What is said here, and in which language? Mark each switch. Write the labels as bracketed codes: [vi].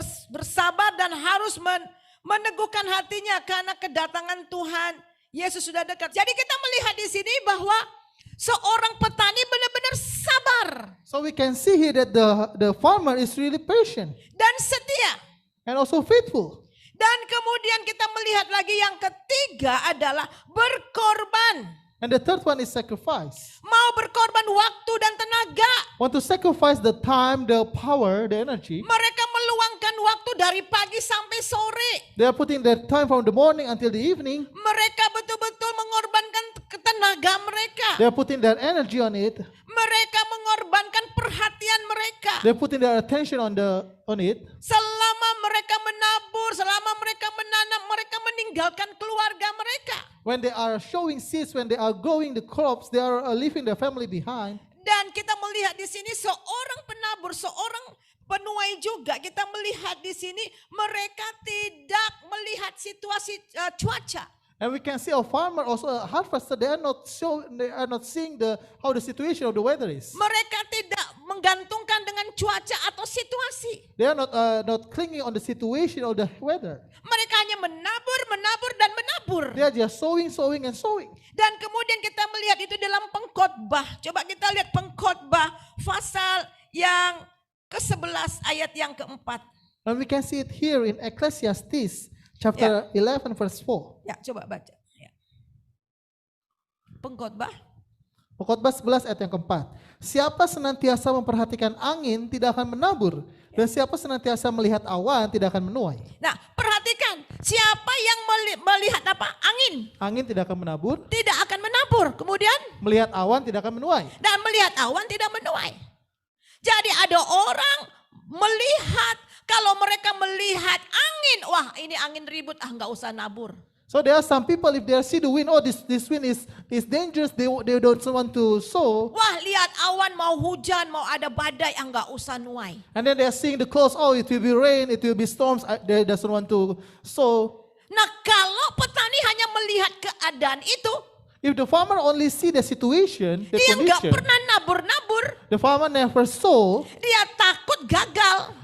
[id] Bersabar dan harus meneguhkan hatinya karena kedatangan Tuhan Yesus sudah dekat. Jadi kita melihat di sini bahwa seorang petani benar-benar sabar. [en] So we can see here that the farmer is really patient [id] Dan setia. [en] and also faithful. [id] Dan kemudian kita melihat lagi yang ketiga adalah berkorban. [en] And the third one is sacrifice. [id] Mau berkorban waktu dan tenaga. [en] Want to sacrifice the time, the power, the energy. [id] Mereka meluangkan waktu dari pagi sampai sore. [en] They are putting their time from the morning until the evening. [id] Mereka betul-betul mengorbankan tenaga mereka. [en] They are putting their energy on it. [id] Mereka mengorbankan perhatian mereka. [en] They're putting their attention on it. [id] Selama mereka menabur, selama mereka menanam, mereka meninggalkan keluarga mereka. [en] When they are showing seeds, when they are growing the crops, they are leaving their family behind. [id] Dan kita melihat di sini seorang penabur, seorang penuai juga kita melihat di sini mereka tidak melihat situasi cuaca. [en] And we can see a farmer also a harvester. They are not seeing how the situation of the weather is. [id] Mereka tidak menggantungkan dengan cuaca atau situasi. [en] They are not clinging on the situation of the weather. [id] Mereka hanya menabur, menabur dan menabur. [en] They are just sowing and sowing. [id] Dan kemudian kita melihat itu dalam Pengkhotbah. Coba kita lihat Pengkhotbah pasal yang ke-11 ayat yang ke-4. [en] And we can see it here in Ecclesiastes chapter 11 verse 4. [id] Ya, coba baca. Ya. Pengkhotbah. Pengkhotbah 11 ayat yang keempat. Siapa senantiasa memperhatikan angin tidak akan menabur. Dan siapa senantiasa melihat awan tidak akan menuai. Nah, perhatikan. Siapa yang melihat apa? Angin. Angin tidak akan menabur. Tidak akan menabur. Kemudian? Melihat awan tidak akan menuai. Dan melihat awan tidak menuai. Jadi ada orang melihat, kalau mereka melihat angin, wah ini angin ribut, nggak usah nabur. [en] So there are some people, if they see the wind, oh, this wind is dangerous, they don't want to sow. [id] Wah, lihat awan mau hujan, mau ada badai, enggak usah nuai. [en] And then they are seeing the clouds, oh, it will be rain, it will be storms, they doesn't want to sow. [id] Nah, kalau petani hanya melihat keadaan itu, [en] If the farmer only see the situation, the [id] dia nggak [en] condition, [id] pernah nabur-nabur, [en] the farmer never sow, [id] dia takut gagal,